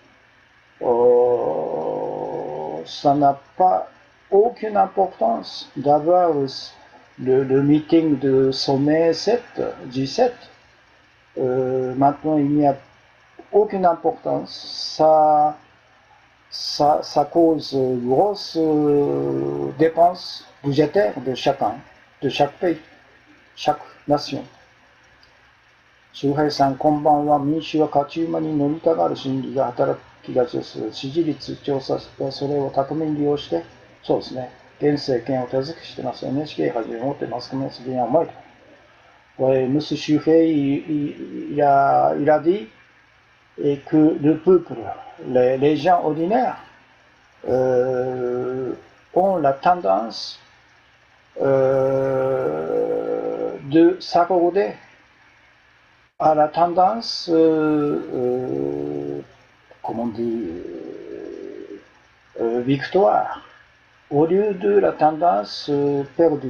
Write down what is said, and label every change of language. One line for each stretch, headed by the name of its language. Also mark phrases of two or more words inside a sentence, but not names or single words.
French: Ça n'a pas aucune importance d'avoir le meeting de sommet 7, G7. Maintenant, il n'y a aucune importance. Ça cause grosse dépenses budgétaires de chacun, de chaque pays, chaque nation.
Japanese: 周平さん、こんばんは。民主は勝ち馬に乗りたがる心理が働きがちです。支持率調査でそれを巧みに利用して、そうですね、現政権を手助けしてます。NHK はじめ持ってマスコミの責任は重いと。
French: Monsieur Chouffet, il a dit que le peuple, les gens ordinaires, ont la tendance de s'accorder à la tendance, comment on dit, victoire, au lieu de la tendance perdue.